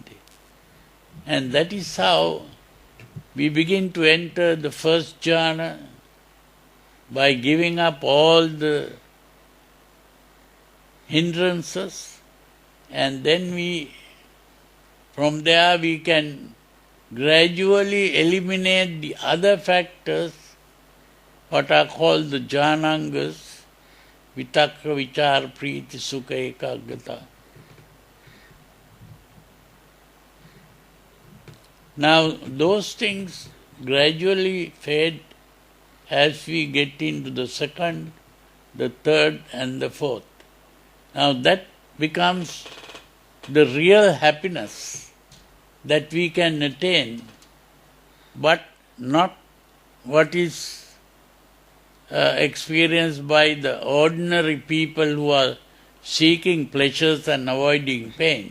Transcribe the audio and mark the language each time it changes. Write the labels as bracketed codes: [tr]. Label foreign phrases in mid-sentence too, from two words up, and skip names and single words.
[en] And that is how we begin to enter the first jhana by giving up all the hindrances, and then from there we can gradually eliminate the other factors, what are called the jhanangas, [pi] vitakka, vichara, priti, sukha, ekaggata. [en] Now those things gradually fade as we get into the second, the third and the fourth. Now that becomes the real happiness that we can attain, but not what is experienced by the ordinary people who are seeking pleasures and avoiding pain.